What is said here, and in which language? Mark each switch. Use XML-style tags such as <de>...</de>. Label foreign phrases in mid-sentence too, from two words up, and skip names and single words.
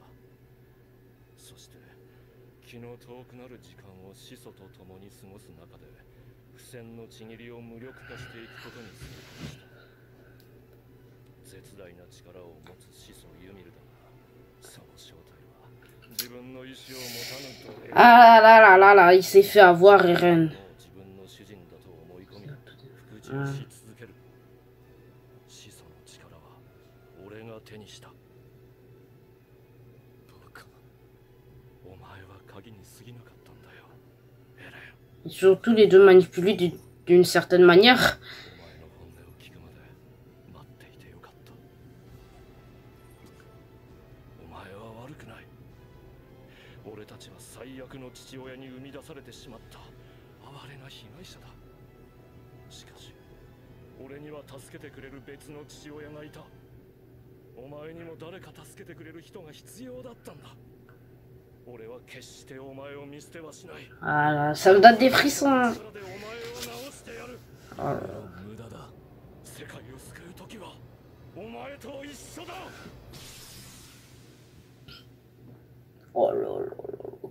<ja>そして気の遠くなる時間を始祖と共に過ごす中で不戦のちぎりを無力化していくことに成功した。絶大な力を持つ始祖ユミルだが、その正体は自分の意志を持たぬと。</ja> <fr>Ah là là là là, il s'est fait avoir, Eren.</fr> <ja>自分の主人だと思い込み服従し続ける。始祖の力は俺が手にした。お前は鍵に過ぎなかったんだよ、エレン。</ja> <fr>Et surtout les deux manipulés d'une certaine manière.</fr> <ja>お前の本音を聞くまで待っていてよかった。お前は悪くない。俺たちは最悪の父親に生み出されてしまった哀れな被害者だ。しかし俺には助けてくれる別の父親がいた。お前にも誰か助けてくれる人が必要だったんだ。</ja> <fr>Ah là, ça me donne des frissons. Hein. Oh là là. Oh là là là.</fr>